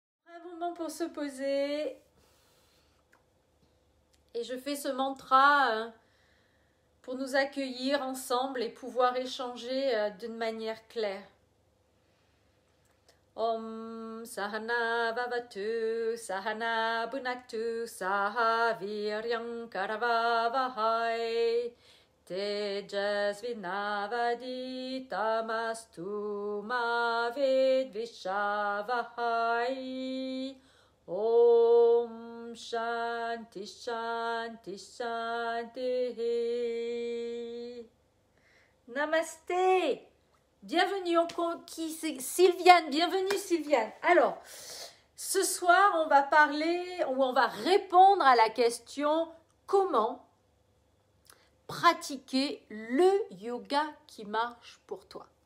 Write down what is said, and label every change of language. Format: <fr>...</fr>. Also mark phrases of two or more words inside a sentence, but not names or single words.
<fr>Un moment pour se poser. Et je fais ce mantra pour nous accueillir ensemble et pouvoir échanger d'une manière claire.</fr> <sa>ॐ सहना ववतु सहना भुनक्तु सह वीर्यं करवावहै तेजस्विनावधी तमस्तु मा विद्विषावहै ॐ शान्ति शान्ति शान्ति.</sa> <fr>Namasté. Bienvenue, Sylviane, bienvenue Sylviane. Alors, ce soir, on va parler, ou on va répondre à la question comment pratiquer le yoga qui marche pour toi.</fr>